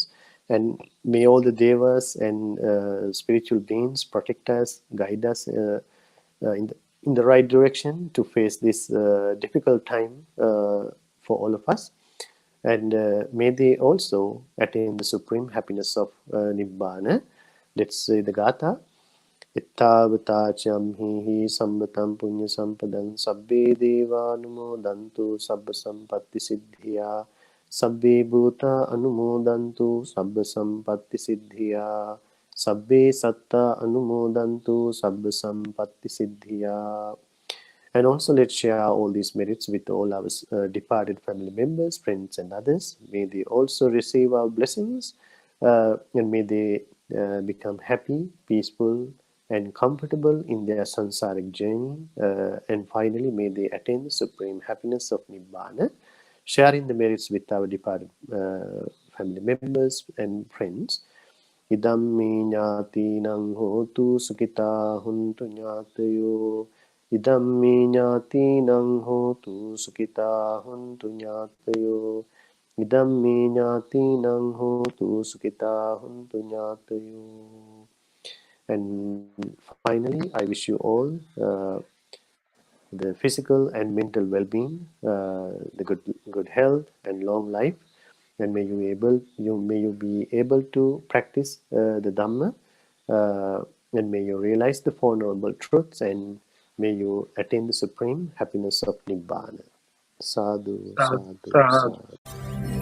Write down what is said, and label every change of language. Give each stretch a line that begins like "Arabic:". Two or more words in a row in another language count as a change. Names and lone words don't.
English: And may all the Devas and spiritual beings protect us, guide us in the right direction to face this difficult time for all of us. And may they also attain the supreme happiness of Nibbana. Let's say the Gatha.
Pali: Ittavata hi sambatam punya sampadam sabbe deva anumodantu sabba sampatti siddhya sabbe bhuta anumodantu sabba sampatti siddhya sabbe satta anumodantu sabba sampatti siddhya.
English: And also, let's share all these merits with all our departed family members, friends, and others. May they also receive our blessings, and may they become happy, peaceful, and comfortable in their samsaric journey. And finally, may they attain the supreme happiness of Nibbana, sharing the merits with our departed family members and friends.
Pali: Idam me ñātīnaṁ hotu sukita huntu ñātayo. Idam me ñātīnaṁ hotu sukita huntu ñātayo. Idam me ñātīnaṁ hotu sukita huntu ñātayo.
English: And finally, I wish you all the physical and mental well-being, the good health and long life, and may you be able to practice the Dhamma, and may you realize the Four Noble Truths, and may you attain the supreme happiness of Nibbana. Sadhu, Uh, sadhu, uh, sadhu.